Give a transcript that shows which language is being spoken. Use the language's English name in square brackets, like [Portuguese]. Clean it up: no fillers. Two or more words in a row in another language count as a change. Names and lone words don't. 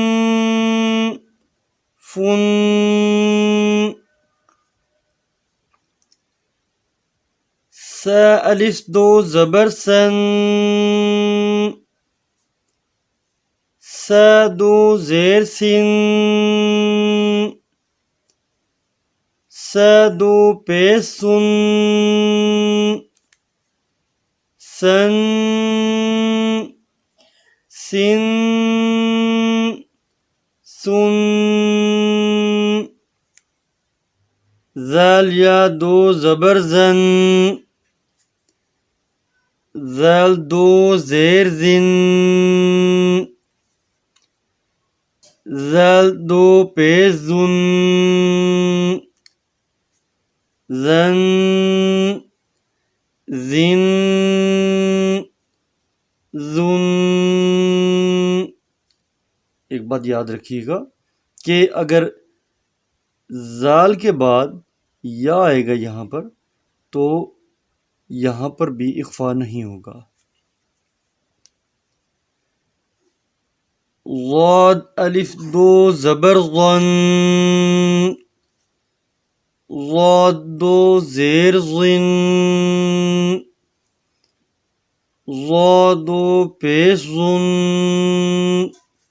[Urdu] فن، سا الف 2 زبر سن، سا 2 زیر سن، سا 2 پیش سن، سن، سن، سن، زال یا 2 زبر زن، زال 2 زیر زن، زال 2 پیش زن، زن، زن، زن۔ ایک بات یاد رکھیے گا کہ اگر زال کے بعد یا آئے گا یہاں پر تو یہاں پر بھی اخفاء نہیں ہوگا۔ غاد الف 2 زبر غن، غاد 2 زیر غن، غا 2 پیش غن،